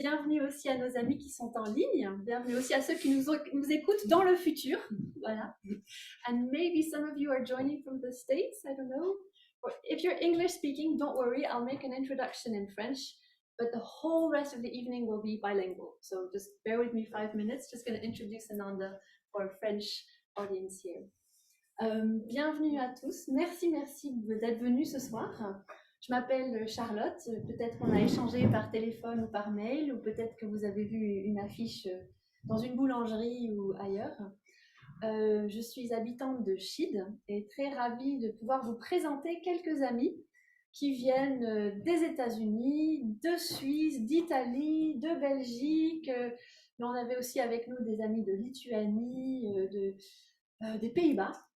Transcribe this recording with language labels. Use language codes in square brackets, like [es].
[fr] bienvenue aussi à nos amis qui sont en ligne, bienvenue aussi à ceux qui nous écoutent dans le futur, voilà. [en] And maybe some of you are joining from the States, I don't know. Or if you're English speaking, don't worry, I'll make an introduction in French, but the whole rest of the evening will be bilingual. So just bear with me 5 minutes, just going to introduce Ananda for a French audience here. [fr] Bienvenue à tous, merci d'être venus ce soir. Je m'appelle Charlotte, peut-être qu'on a échangé par téléphone ou par mail, ou peut-être que vous avez vu une affiche dans une boulangerie ou ailleurs. Je suis habitante de Chiddes et très ravie de pouvoir vous présenter quelques amis qui viennent des États-Unis, de Suisse, d'Italie, de Belgique, mais on avait aussi avec nous des amis de Lituanie, des Pays-Bas.